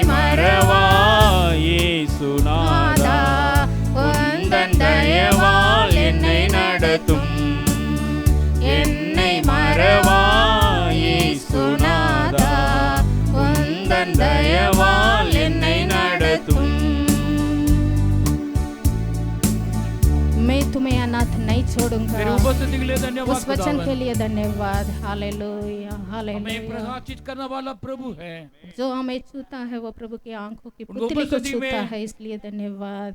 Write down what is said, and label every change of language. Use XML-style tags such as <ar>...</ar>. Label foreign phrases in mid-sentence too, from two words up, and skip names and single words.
<ta>மறவா இயேசுநாதா, உந்தன் தயவால் என்னை நடத்தும். என்னை மறவா இயேசுநாதா, உந்தன் தயவால் என்னை நடத்தும்.</ta> <hi>मैं तुम्हें अनाथ नहीं तेरी छोड़ूंगा. उपस्थिति के लिए धन्यवाद उस वचन खुदावन। के लिए धन्यवाद. हालेलुया हमें हालेलुया. प्रकाशित करने वाला प्रभु है। जो हमें छूता है वो प्रभु की आंखों की उनको पुतली को उपस्थिति छूता में है, इसलिए धन्यवाद.</hi>